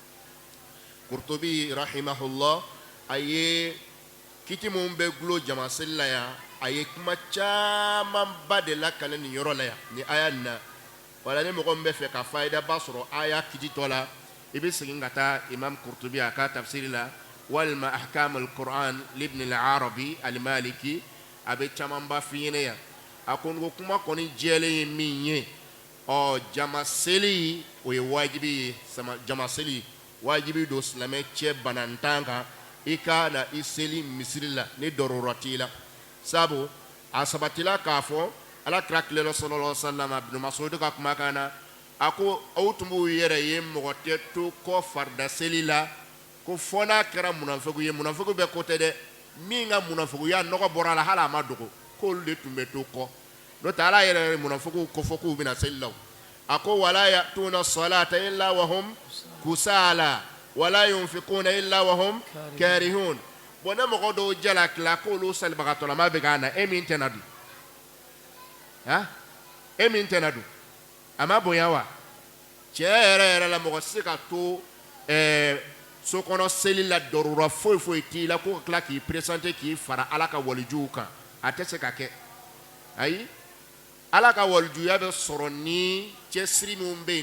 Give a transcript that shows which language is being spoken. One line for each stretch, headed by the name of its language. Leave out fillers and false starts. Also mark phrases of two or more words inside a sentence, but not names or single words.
Bambara: Qurtubi rahimahullah a ye kiti mun bɛ gulo jama seli la yan a ye kuma camanba de lakale nin yɔrɔ la yan ni aya nin na wala ni mɔgɔ min bɛ fɛ ka fayida ba sɔrɔ aya kititɔ la i bɛ segin ka taa Imam Qurtubi a ka tafsiri la walima ahkam al-Qur'an libn al-Arabi al-Maliki a bɛ camanba f'i ɲɛna yan a ko ngo kuma kɔni jɛlen ye min ye jama seli o ye wajibi ye jama seli wajibi don silamɛ cɛ banantan kan i ka na i seli misiri la ni dɔrɔrɔ t'i la sabu a sabatila k'a fɔ Alakira tilala
Arabic: صلى الله عليه وسلم
Bambara: Ibn Mas'ud ka kumakan na a ko aw tun b'u yɛrɛ ye mɔgɔ tɛ to kɔ farida seli la ko fɔ n'a kɛra munafiku ye munafiku bɛ ko tɛ dɛ min ka munafikuya nɔgɔ bɔra a la hali a ma dogo k'olu de tun bɛ to kɔ n'o tɛ Ala yɛrɛ munafiku kofɔ k'u bɛna seli la a ko
Arabic: ولا يأتون الصلاة إلا وهم كسالى ولا ينفقون إلا وهم كارهون
Bambara: bon ne mɔgɔ dɔw jala kila k'olu salibagatɔlama bɛ k'a na e min tɛna dun e min tɛna dun a ma bonya wa cɛ yɛrɛ la mɔgɔ se ka to so kɔnɔ seli la dɔrɔrɔ foyi foyi t'i la ko ka tila k'i présenter k'i fara Ala ka walijuw kan a tɛ se ka kɛ ayi Ala ka walijuya bɛ sɔrɔ ni cɛsiri min bɛ yen